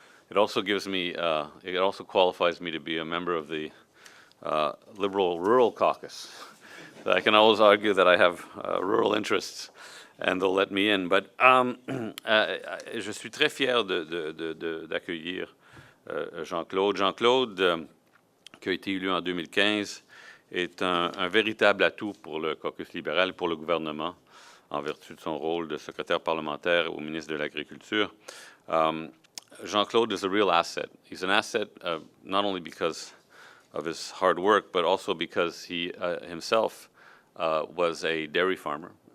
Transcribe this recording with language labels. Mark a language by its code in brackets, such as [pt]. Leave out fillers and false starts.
[en] It also gives me, it also qualifies me to be a member of the Liberal Rural Caucus. I can always argue that I have rural interests, and they'll let me in. [fr] But je suis très fier d'accueillir Jean-Claude. Jean-Claude, qui a été élu en 2015, est un véritable atout pour le caucus libéral et pour le gouvernement, en vertu de son rôle de secrétaire parlementaire au ministre de l'Agriculture. [en] Jean-Claude is a real asset. He's an asset not only because of his hard work, but also because he himself was a dairy farmer.